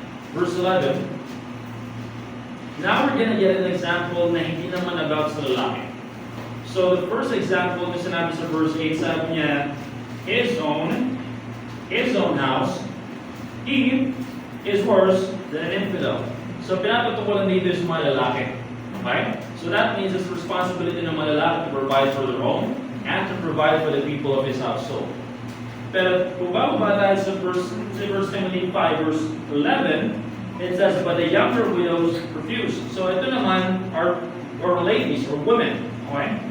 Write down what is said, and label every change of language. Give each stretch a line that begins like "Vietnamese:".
English: Verse 11, now we're going to get an example
Filipino: na hindi naman
English: about sa lalaki. So the first example na sinabi sa verse 8, sabi niya, his own house, he is worse than an infidel.
Filipino: So pinapatukulan dito sa mga lalaki.
English: Okay? So that means it's the responsibility
Filipino: ng mga lalaki
English: to provide for their own and to provide for the people of his household.
Filipino: Pero kung bababa tayo sa
English: 1 Timothy 5, verse 11, it says, but the younger widows refuse. So
Filipino: ito naman
English: are ladies or women. Okay?